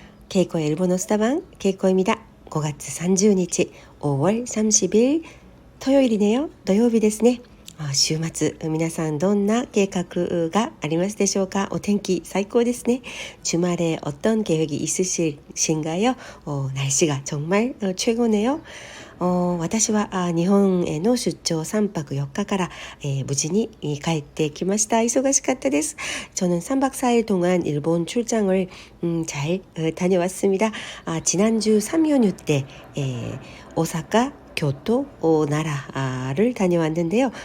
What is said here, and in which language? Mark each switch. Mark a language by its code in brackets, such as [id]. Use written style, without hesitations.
[ko] 케이코의 일본어 수다방 케이코입니다. 5월 30日, 5월 30일 토요일이네요. [ja] 土曜日ですね。週末、皆さんどんな計画がありますでしょうか。お天気最高ですね。 [ko] 주말에 어떤 계획이 있으신가요? 날씨가 정말 최고네요. [ja] 私は日本への出張3泊4日から、無事に帰ってきました。忙しかったです。 [ko] 저는 3박 4일 동안 일본 출장을 잘 다녀왔습니다. 지난주 3연휴 때 오사카 교토, 나라를 다녀왔는데요.